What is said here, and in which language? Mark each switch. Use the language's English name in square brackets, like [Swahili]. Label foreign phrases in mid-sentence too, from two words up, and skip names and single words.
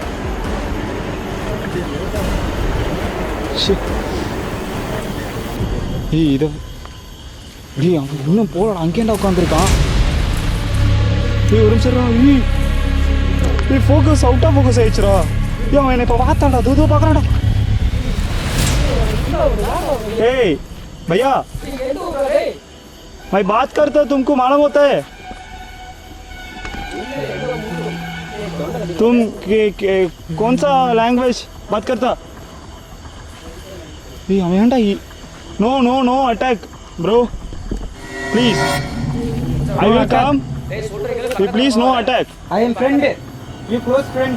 [Tamil] ஏய் இதை ஏய் அவன் இன்னும் போகலாம், அங்கேண்டா உட்காந்துருக்கான். ஏய் ஒரு நிமிஷம். ஏய் [English] focus out of focus [Tamil] ஆயிடுச்சுடா. ஏய் அவன் என்னை இப்போ பார்த்தான்டா, தூது பார்க்குறான்டா. [Hindi] ஏய் भैया मैं बात करता तुमको मालूम होता है? तुम कौन सा लैंग्वेज बात करता? [English] no no no attack bro please, I will come. Please no attack. I am friend, you close friend.